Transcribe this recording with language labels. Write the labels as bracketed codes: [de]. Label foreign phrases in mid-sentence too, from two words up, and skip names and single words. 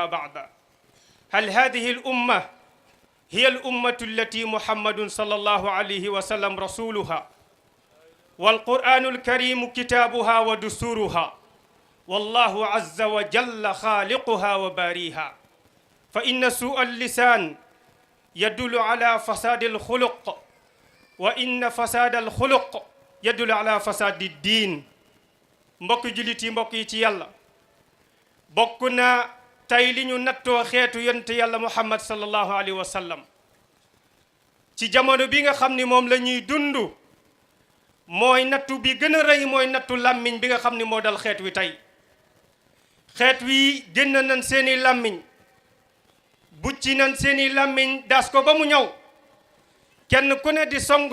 [ar] بعضا هل هذه الأمة هي الأمة التي محمد صلى الله عليه وسلم رسولها والقرآن الكريم كتابها ودستورها والله عز وجل خالقها وباريها فإن سوء اللسان يدل على فساد الخلق وإن فساد الخلق يدل على فساد الدين [wo] mbokk jullit yi mbokk yi ci yàlla bokk na tey li ñu nattoo xeetu yonent yàlla Muhammad [ar] صلى الله عليه وسلم [wo] ci jamono bi nga xam ni moom la ñuy dund mooy nattu bi gën a rëy mooy nattu làmmiñ bi nga xam ni moo dal xeet wi tey xeet wi génn nañ seeni làmmiñ bucci nañ seeni làmmiñ daas ko ba mu ñëw kenn ku ne di song